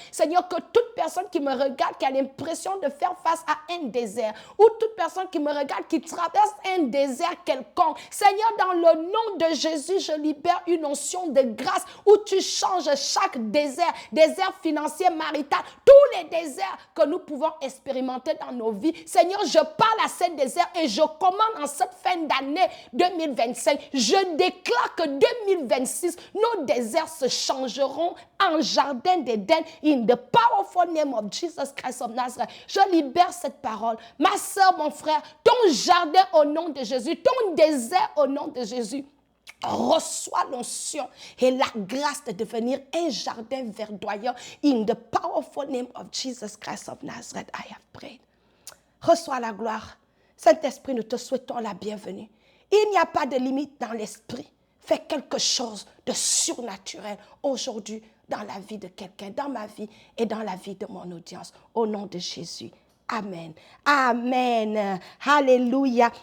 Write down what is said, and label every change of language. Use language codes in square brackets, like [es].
[fr] Seigneur, que toute personne qui me regarde, qui a l'impression de faire face à un désert, ou toute personne qui me regarde, qui traverse un désert quelconque, Seigneur, dans le nom de Jésus, je libère une onction de grâce où tu changes chaque désert financier, marital, tous les déserts que nous pouvons expérimenter dans nos vies. Seigneur, je parle à ces déserts et je commande en cette fin d'année 2025. Je déclare que 2026, nos déserts se changeront en jardin d'Éden. [en] In the powerful name of Jesus Christ of Nazareth. [fr] Je libère cette parole. Ma soeur, mon frère, ton jardin au nom de Jésus, ton désert au nom de Jésus. Reçois l'onction et la grâce de devenir un jardin verdoyant. [en] In the powerful name of Jesus Christ of Nazareth, I have prayed. [fr] Reçois la gloire. Saint-Esprit, nous te souhaitons la bienvenue. Il n'y a pas de limite dans l'esprit. Fais quelque chose de surnaturel aujourd'hui dans la vie de quelqu'un, dans ma vie et dans la vie de mon audience. Au nom de Jésus. Amen. Amen. Alléluia.